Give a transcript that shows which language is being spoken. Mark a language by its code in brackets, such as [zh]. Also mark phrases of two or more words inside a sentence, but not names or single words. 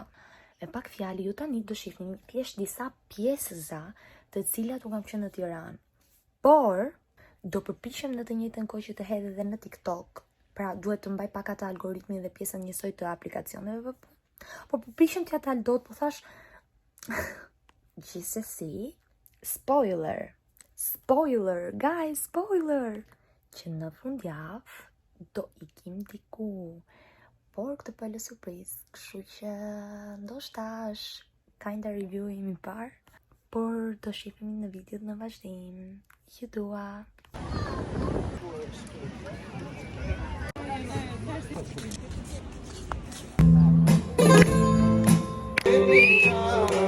[sq] Me pak fjalë ju tani do shihni thjesht disa pjesëza të cilat u kam qenë në Tiranë. Por do përpiqem në të njëjtën kohë që të hedh edhe në TikTok. Pra duhet të mbaj pak atë algoritmin dhe pjesën njësoj të aplikacioneve. Po përpiqem t'ja dal dot, po thash gjithsesi, [en] spoiler, guys, spoiler! [sq] Që në fundjavë do ikim diku. Por këtë po e lë surprizë, kështu që ndoshta është [en] kinda review [sq] i parë, por do shihemi në videot në vazhdim. Ju dua.